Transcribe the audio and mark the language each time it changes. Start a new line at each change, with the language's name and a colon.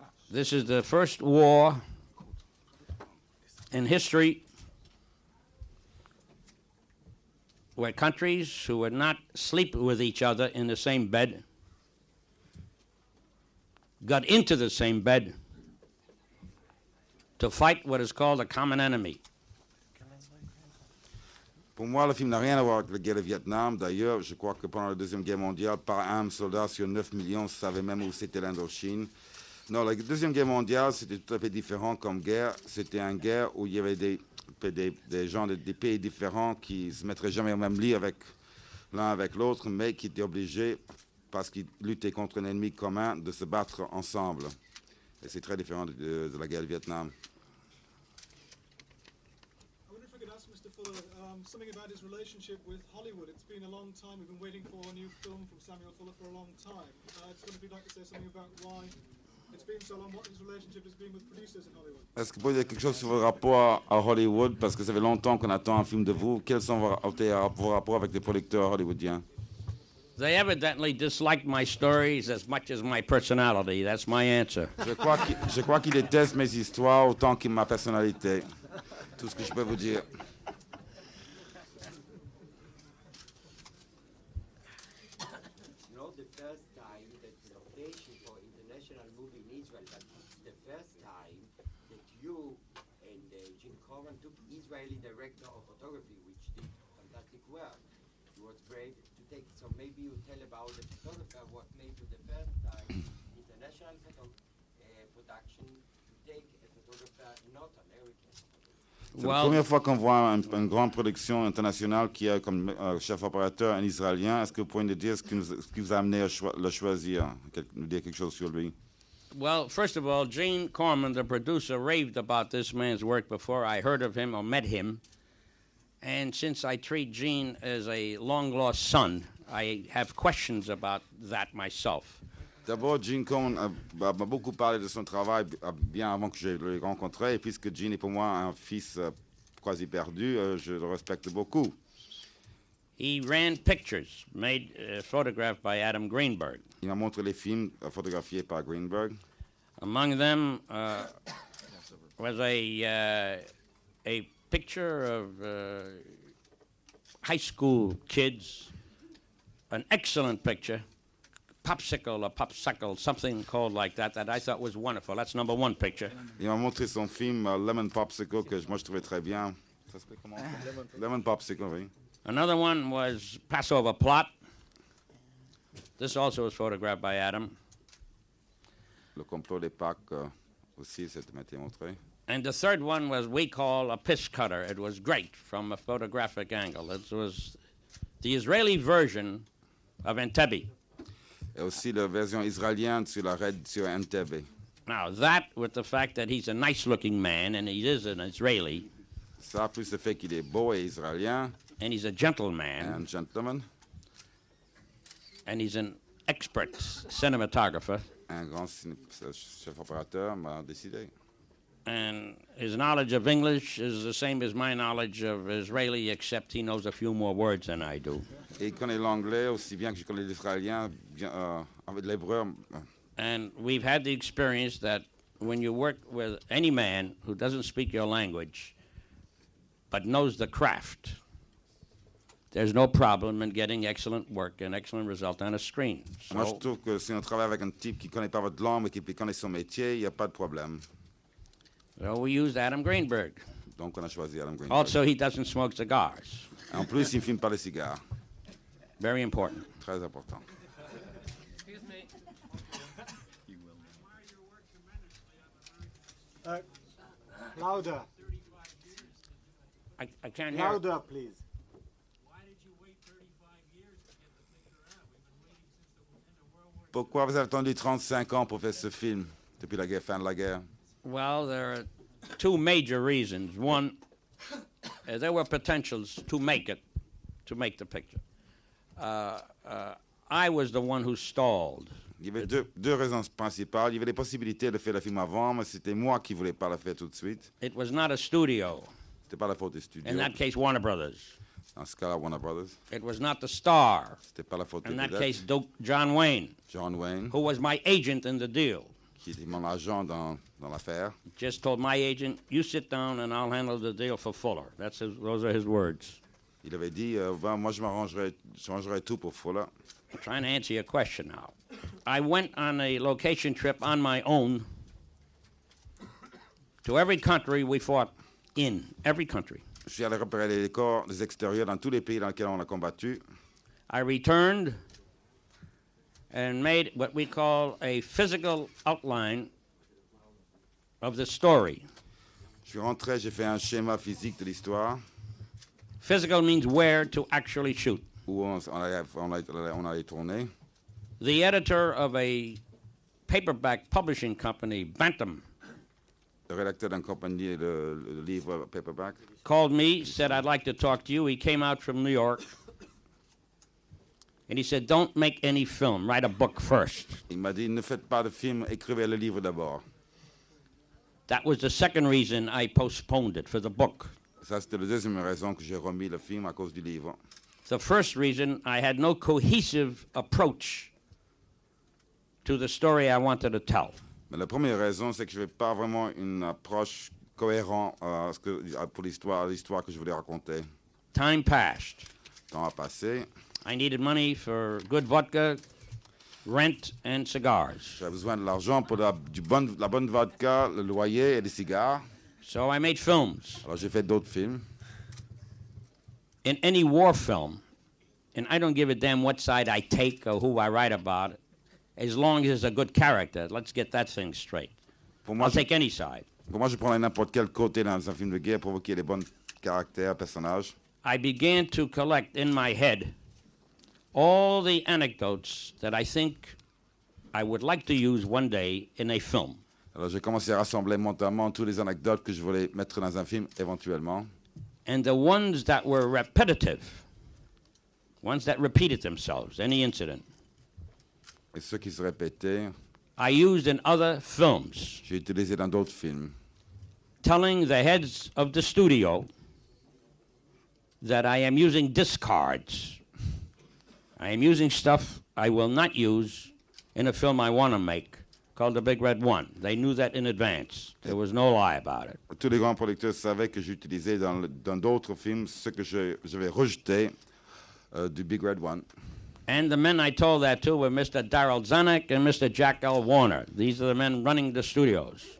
English: This is the first war in history where countries who would not sleep with each other in the same bed got into the same bed to fight what is called a common enemy.
French: Pour moi, le film n'a rien à voir avec la guerre du Vietnam. D'ailleurs, je crois que pendant la Deuxième Guerre mondiale, pas un soldat sur 9 millions savait même où c'était l'Indochine. Non, la Deuxième Guerre mondiale, c'était tout à fait différent comme guerre. C'était une guerre où il y avait des gens des pays différents qui ne se mettraient jamais au même lit l'un avec l'autre, mais qui étaient obligés, parce qu'ils luttaient contre un ennemi commun, de se battre ensemble. Et c'est très différent de la guerre du Vietnam.
English: I wonder if I could ask Mr. Fuller something about his relationship with Hollywood. It's been a long time. We've been waiting for a new film from Samuel Fuller for a long time. I just wonder if you'd like to say something about why it's been so long, what his relationship has been with producers in Hollywood.
French: Est-ce que vous pouvez dire quelque chose sur vos rapports à Hollywood? Parce que ça fait longtemps qu'on attend un film de vous. Quels sont vos rapports avec les producteurs hollywoodiens?
English: They evidently disliked my stories as much as my personality. That's my answer.
French: Je crois qu'ils détestent mes histoires autant que ma personnalité. Tout ce que je peux vous dire.
English: You know, the first time that the location for international movie in Israel, but it's the first time that you and Jim Corbin took Israeli director of photography, which did fantastic work. He was brave to take it. So maybe you tell about the photographer what made you the first time international production to take a photographer not American.
French: C'est la première fois qu'on voit une grande production internationale qui a comme chef opérateur un Israélien. Est-ce que vous pouvez nous dire ce qui vous a amené à le choisir, nous dire quelque chose sur lui?
English: Well, first of all, Gene Corman, the producer, raved about this man's work before I heard of him or met him. And since I treat Gene as a long-lost son, I have questions about that myself.
French: D'abord, Gene Cohen m'a beaucoup parlé de son travail bien avant que je le rencontré. Et puisque Gene est pour moi un fils quasi perdu, je le respecte beaucoup.
English: He ran pictures photographed by Adam Greenberg.
French: Il m'a montré les films photographiés par Greenberg.
English: Among them was a picture of high school kids, an excellent picture, popsicle, something called like that I thought was wonderful. That's number one picture.
French: Il m'a montré son film Lemon Popsicle que moi je trouvais très bien. Ça s'appelle comment? Lemon Popsicle, oui.
English: Another one was Passover Plot. This also was photographed by Adam.
French: Le complot des Pâques aussi, ça m'a été montré.
English: And the third one was we call a piss cutter. It was great from a photographic angle. It was the Israeli version of Entebbe.
French: Et aussi la version israélienne sur la raid sur Entebbe.
English: Now that, with the fact that he's a nice-looking man and he is an Israeli.
French: Ça plus le fait qu'il est beau et israélien.
English: And he's a gentleman.
French: Un gentleman.
English: And he's an expert cinematographer.
French: Un grand chef opérateur m'a décidé.
English: And his knowledge of English is the same as my knowledge of Israeli, except he knows a few more words than I do.
French: Et il connaît l'anglais aussi bien que je connais l'israélien, avec l'hébreu.
English: And we've had the experience that when you work with any man who doesn't speak your language but knows the craft, there's no problem in getting excellent work and excellent result on a screen.
French: Moi, je trouve que si on travaille avec un type qui ne connaît pas votre langue mais qui connaît son métier, il n'y a pas de problème.
English: So we used Adam Greenberg.
French: Donc, on a choisi Adam Greenberg.
English: Also, he doesn't smoke cigars.
French: En plus, il ne fume pas les cigares.
English: Very important.
French: Très important.
English: Excuse me. Louder. I can't hear. Louder, please.
French: Pourquoi vous avez attendu 35 ans pour faire ce film, depuis la fin de la guerre?
English: Well, there are two major reasons. One, there were potentials to make the picture. I was the one who stalled.
French: Il y avait deux raisons principales. Il y avait des possibilités de faire le film avant, mais c'était moi qui ne voulais pas le faire tout de suite.
English: It was not a studio.
French: C'était pas la faute des studios.
English: In that case, Warner Brothers.
French: Dans ce cas-là, Warner Brothers.
English: It was not the star.
French: C'était pas la faute
English: In
French: des
English: that
French: vedettes.
English: case, John Wayne,
French: John Wayne,
English: who was my agent in the deal.
French: qui était mon agent dans l'affaire.
English: Just told my agent, you sit down and I'll handle the deal for Fuller. Those are his words.
French: Il avait dit, moi je m'arrangerai tout pour Fuller.
English: I'm trying to answer your question now. I went on a location trip on my own to every country we fought in, every country.
French: Je suis allé repérer les décors, les extérieurs dans tous les pays dans lesquels on a combattu.
English: I returned and made what we call a physical outline of the story.
French: Je suis rentré, j'ai fait un schéma physique de l'histoire.
English: Physical means where to actually shoot.
French: Où on allait tourner.
English: The editor of a paperback publishing company, Bantam,
French: Le rédacteur d'une compagnie de livres paperback
English: called me, said, I'd like to talk to you. He came out from New York. And he said, don't make any film. Write a book first.
French: Il m'a dit, ne faites pas de film, écrivez le livre d'abord.
English: That was the second reason I postponed it, for the book.
French: Ça, c'était la deuxième raison que j'ai remis le film à cause du livre.
English: The first reason, I had no cohesive approach to the story I wanted to tell.
French: Mais la première raison, c'est que je n'avais pas vraiment une approche cohérente pour l'histoire que je voulais raconter.
English: Time passed.
French: Le temps a passé.
English: I needed money for good vodka, rent, and cigars.
French: J'avais besoin de l'argent pour la bonne vodka, le loyer et des cigares.
English: So I made films.
French: Alors j'ai fait d'autres films.
English: In any war film, and I don't give a damn what side I take or who I write about, as long as it's a good character. Let's get that thing straight. I'll take any side.
French: Pour moi, je prends n'importe quel côté dans un film de guerre pour qu'il y ait les bons caractères, personnages.
English: I began to collect in my head all the anecdotes that I think I would like to use one day in a film.
French: Alors j'ai commencé à rassembler mentalement toutes les anecdotes que je voulais mettre dans un film éventuellement.
English: And the ones that were repetitive, ones that repeated themselves, any incident,
French: Et ceux qui se répétaient,
English: I used in other films,
French: j'ai utilisé dans d'autres films.
English: telling the heads of the studio that I am using discards. I am using stuff I will not use in a film I want to make called The Big Red One. They knew that in advance. There was no lie about it.
French: Tous les grands producteurs savaient que j'utilisais dans d'autres films ce que je vais rejeter du Big Red One.
English: And the men I told that to were Mr. Darrell Zanuck and Mr. Jack L. Warner. These are the men running the studios.